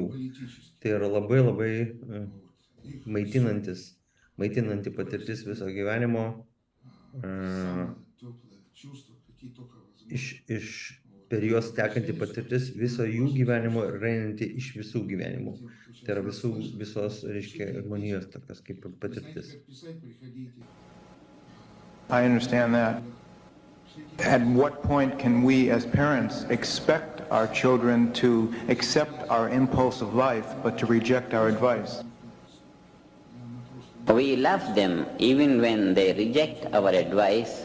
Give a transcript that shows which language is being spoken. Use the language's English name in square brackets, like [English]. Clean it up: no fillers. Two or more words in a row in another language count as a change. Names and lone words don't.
[Lithuanian] Tai yra labai labai maitinanti patirtis viso gyvenimo, per juos tekanti patirtis viso jų gyvenimo ir einanti iš visų gyvenimų. Tai yra visos, reiškia, žmonijos tokios kaip patirtis. [English] I understand that. At what point can we as parents expect our children to accept our impulse of life but to reject our advice? We love them even when they reject our advice.